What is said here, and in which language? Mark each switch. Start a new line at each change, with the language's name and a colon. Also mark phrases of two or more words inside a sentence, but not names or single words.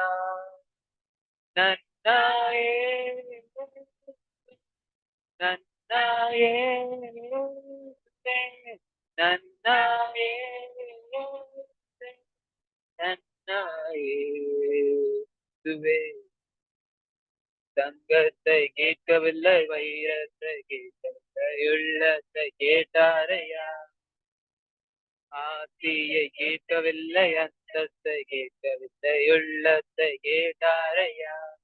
Kannada: ನನ್ನ ಯೇಸುವೆ, ನನ್ನ ಯೇಸುವೆ, ನನ್ನ ಯೇಸುವೆ, ನನ್ನ ಯೇಸುವೆ.
Tamil: தங்கத்தை கேட்கவில்லை வைரத்தை கேட்கவில்லை உள்ளத்தை கேட்டாரையா ஆசியை கேட்கவில்லை அந்தத்தை கேட்கவில்லை உள்ளத்தை கேட்டாரையா